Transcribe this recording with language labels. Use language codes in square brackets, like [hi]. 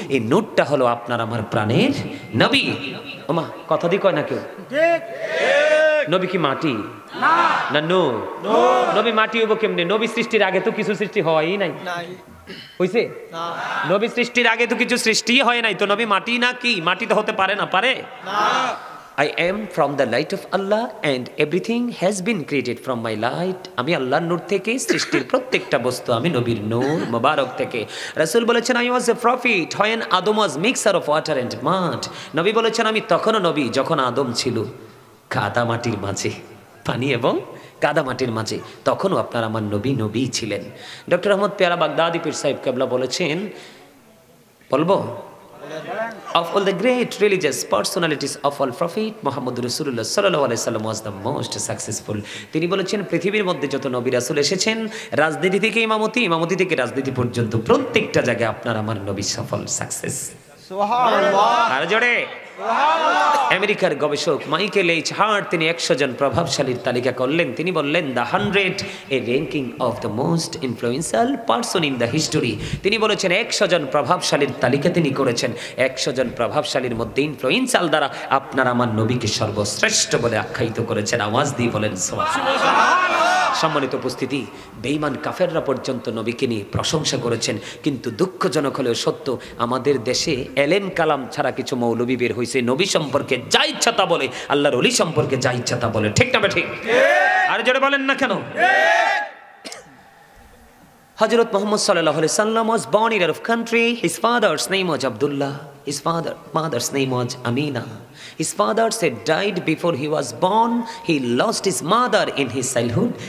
[bn] এই নূরটা হলো আপনার আমার প্রাণের নবী। ওমা কথা দি কয় না কেউ? নবী কি মাটি না নূর? নবী মাটি হইব কেমনে? নবী সৃষ্টির আগে তো কিছু সৃষ্টি হয়ই নাই, হইছে? নবী সৃষ্টির আগে তো কিছু সৃষ্টি হয় নাই, তো নবী মাটি না কি? মাটি তো হতে পারে না, পারে না। [en] I am from the light of Allah and everything has been created from my light. [bn] আমি আল্লাহর নূর থেকে সৃষ্টির প্রত্যেকটা বস্তু, আমি নবীর নূর মোবারক থেকে। রাসূল বলেছেন [en] I was a prophet when Adam was mixture of water and mud. [bn] নবী বলেছেন আমি তখনও নবী যখন আদম ছিল কাদা মাটির মাঝে, পানি এবং কাদা মাটির মাঝে, তখনও আপনার আমার নবী ছিলেন। ডক্টর আহমদ পেয়ারা বাগদাদি পীর সাহেব কেবলা বলেছেন, বলবো [en] Of all the great religious personalities of all Prophet Muhammad Rasulullah sallallahu alaihi wasallam was the most successful. [bn] তিনি বলেছেন পৃথিবীর মধ্যে যত নবী রাসূল এসেছেন, রাজনীতি থেকে ইমামতি, ইমামতি থেকে রাজনীতি পর্যন্ত প্রত্যেকটা জায়গায় আপনার আমার নবী সফল সাকসেস। সুবহানাল্লাহ। আর জোরে সুবহানাল্লাহ। আমেরিকার গবেষক মাইকেল এইচ হার্ট তিনি 100 জন প্রভাবশালীর তালিকা করলেন। তিনি বললেন [en] The 100 a ranking of the most influential person in the history. [bn] তিনি বলেছেন 100 জন প্রভাবশালীর তালিকা তিনি করেছেন। 100 জন প্রভাবশালীর মধ্যে ইনফ্লুয়েন্সিয়াল দ্বারা আপনার আমার নবীকে সর্বশ্রেষ্ঠ বলে আখ্যায়িত করেছেন। আওয়াজ দিয়ে বলেন সুবহানাল্লাহ। সম্মানিত উপস্থিতি, বেঈমান কাফেররা পর্যন্ত নবীকে নিয়ে প্রশংসা করেছেন। কিন্তু দুঃখজনক হলেও সত্য, আমাদের দেশে এলেম কালাম ছাড়া কিছু মৌলবী বের হয়েছে, নবী সম্পর্কে যা ইচ্ছা তা বলে, আল্লাহর ওলি সম্পর্কে যা ইচ্ছা তা বলে। ঠিক না ঠিক? আর জোরে বলেন না কেন? [en] Hazrat Muhammad sallallahu alaihi wasallam was born in Arab country. His father's name was Abdullah. His mother's name was Amina. His father said died before he was born. He lost his mother in his childhood.